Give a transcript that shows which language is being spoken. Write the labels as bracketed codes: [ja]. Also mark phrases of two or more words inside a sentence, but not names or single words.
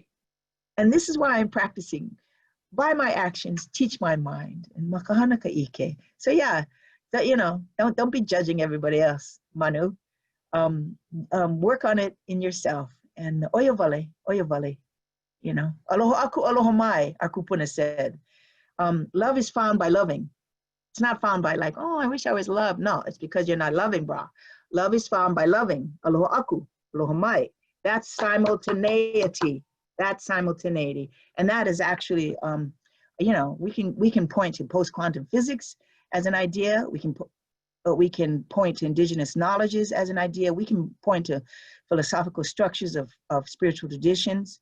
[en] And this is why I'm practicing. By my actions, teach my mind. [haw] And makahana ka ike. [en] So yeah, don't be judging everybody else, Manu. Work on it in yourself. And oya vale, you know. [haw] Aloha aku, aloha mai, [en] our kupuna said. Love is found by loving. It's not found by like, oh, I wish I was loved. No, it's because you're not loving, brah. Love is found by loving. [haw] Aloha aku, aloha mai. [en] That's simultaneity. And that is actually, we can point to post-quantum physics as an idea. We can point to indigenous knowledges as an idea. We can point to philosophical structures of spiritual traditions.